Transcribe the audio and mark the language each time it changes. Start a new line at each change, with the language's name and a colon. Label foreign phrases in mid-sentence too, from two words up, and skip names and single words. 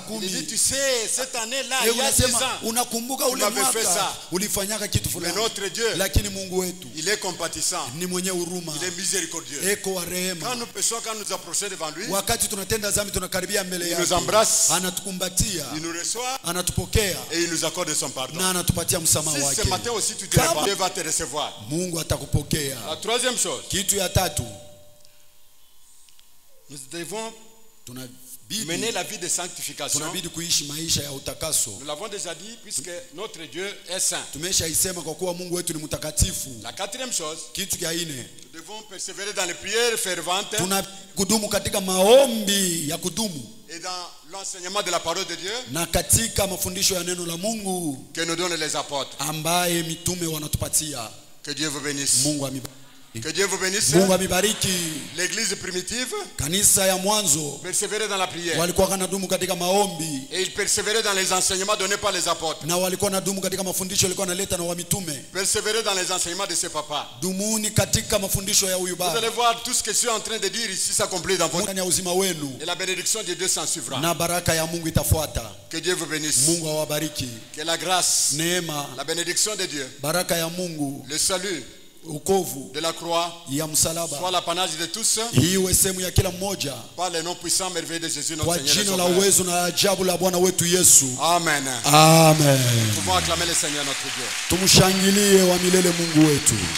French: Il dit, 10, tu sais, cette année-là, il y a 10
Swahili: unasema
French: ans,
Swahili: unakumbuka
French: tu
Swahili: ule
French: m'avais fait
Swahili: mwaka
French: ça.
Swahili: ulifanyaka kitu
French: Mais
Swahili: fulani.
French: notre Dieu,
Swahili: Lakini Mungu wetu
French: il est compatissant,
Swahili: ni mwenye huruma,
French: il est miséricordieux.
Swahili: eko wa
French: Quand
Swahili: rehema.
French: nous péchons, quand nous approchons devant lui,
Swahili: Wakati tunatenda dhambi, tunakaribia mbele
French: il nous
Swahili: yake,
French: embrasse,
Swahili: anatukumbatia,
French: il nous reçoit
Swahili: anatupokea
French: et il nous accorde son pardon.
Swahili: na anatupatia msamaha
French: Si ce
Swahili: wake.
French: matin aussi tu te
Swahili: Kama-
French: répands, Dieu va te recevoir.
Swahili: Mungu atakupokea.
French: La troisième chose,
Swahili: Kitu ya tatu,
French: nous devons
Swahili: tunabidi
French: mener la vie de sanctification.
Swahili: tunabidi kuishi maisha ya utakaso.
French: Nous l'avons déjà dit, puisque notre Dieu est saint.
Swahili: Tumeshaisema kwa kuwa Mungu wetu ni mtakatifu.
French: La quatrième chose,
Swahili: Kitu cha nne,
French: nous devons persévérer dans les prières ferventes
Swahili: tunakudumu katika maombi ya kudumu
French: et dans l'enseignement de la parole de Dieu
Swahili: na katika mafundisho ya neno la Mungu
French: que nous donnent les apôtres.
Swahili: ambaye mitume wanatupatia.
French: Que Dieu vous bénisse.
Swahili: Mungu amibariki.
French: Que Dieu vous bénisse.
Swahili: Mungu amibariki.
French: L'église primitive
Swahili: Kanisa ya mwanzo
French: persévérait dans la prière.
Swahili: walikuwa wanadumu katika maombi
French: Et ils persévéraient dans les enseignements donnés par les apôtres.
Swahili: na walikuwa wanadumu katika mafundisho yalikuwa analeta na wa mitume.
French: Persévéraient dans les enseignements de ses papas.
Swahili: Dumuni katika mafundisho ya huyu
French: Vous allez
Swahili: baba.
French: voir tout ce que je suis en train de dire ici s'accomplit dans votre...
Swahili: Ndani ya uzima wenu
French: Et la bénédiction de Dieu s'en suivra.
Swahili: na baraka ya Mungu itafuata.
French: Que Dieu vous bénisse.
Swahili: Mungu awabariki.
French: Que la grâce,
Swahili: Neema,
French: la bénédiction de Dieu,
Swahili: baraka ya Mungu,
French: le salut
Swahili: ukovu
French: de la croix
Swahili: ya
French: soit
Swahili: msalaba
French: l'apanage de tous
Swahili: iwe sehemu ya kila mmoja,
French: par le nom puissant merveilleux de Jésus notre
Swahili: kwa
French: Seigneur et
Swahili: jina la
French: Sauveur.
Swahili: uwezo na ajabu la Bwana wetu Yesu.
French: Amen.
Swahili: Amen.
French: Nous pouvons acclamer le Seigneur notre Dieu.
Swahili: Tumshangilie wa milele Mungu wetu.